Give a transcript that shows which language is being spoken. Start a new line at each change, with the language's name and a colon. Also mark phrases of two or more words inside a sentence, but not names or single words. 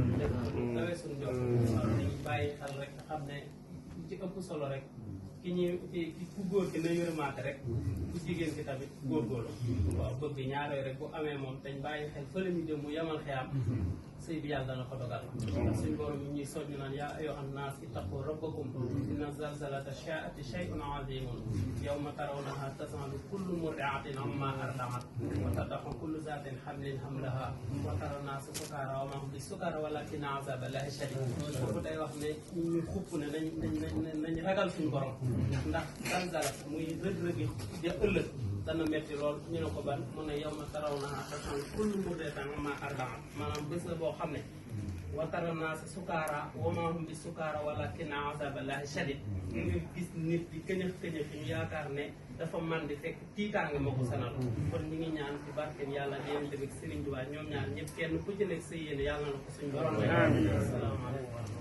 Wolof: sëy bi yàlla dana ko dogal ndax suñ borom yi ñuy soññ naan
Arabic: يا أيها الناس اتقوا ربكم إن زلزلة الساعة شيء عظيم يوم ترونها تذهل كل مرضعة عما أرضعت وتضع كل ذات حمل حملها وترى الناس سكارى وما هم بسكارى ولكن عذاب الله شديد
Wolof: foofu day wax ne ñu xupp ne nañ ragal suñ borom ndax zalzala muy rëg-rëgi ja ëllëg dana metti lool ñu ne ko ban mu ne yow ma
Arabic: ترونها تذهل كل مرضعة عما أرضعت
Wolof: maanaam bés la boo xam ne
Arabic: وترى الناس سكارى وما هم بسكارى ولكن عذاب الله شديد
Wolof: nga gis nit di këñëx këñëx ñu yaakaar ne dafa man di fekk tiitaange moo ko sanal kon ñi ngi ñaan ci barkeb yàlla yéen tamit Serigne Touba ñoom ñaar ñëpp kenn ku ci nekk sa yéene yàlla na ko suñ borom asalaamaaleykum